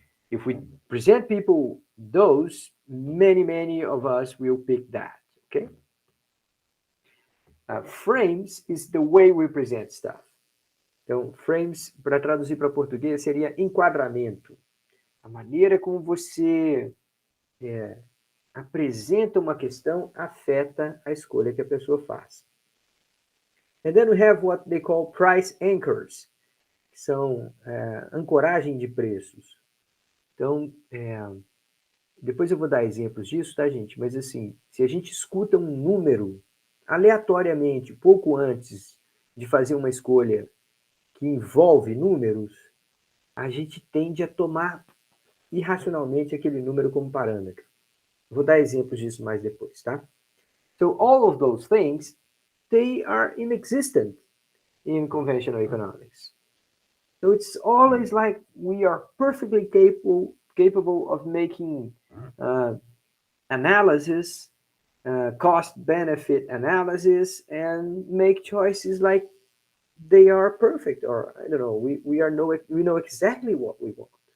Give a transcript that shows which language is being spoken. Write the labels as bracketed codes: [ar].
[en] If we present people those, many of us will pick that, okay? Frames is the way we present stuff. [pt] Então, frames, para traduzir para português, seria enquadramento. A maneira como você apresenta uma questão afeta a escolha que a pessoa faz. [en] And then we have what they call price anchors, [pt] que são ancoragem de preços. Então, depois eu vou dar exemplos disso, tá, gente? Mas assim, se a gente escuta um número aleatoriamente, pouco antes de fazer uma escolha que envolve números, a gente tende a tomar irracionalmente aquele número como parâmetro. Vou dar exemplos disso mais depois, tá? [en] So all of those things, they are inexistent in conventional economics. So it's always like we are perfectly capable of making analysis, cost-benefit analysis, and make choices like they are perfect, or I don't know, we know exactly what we want.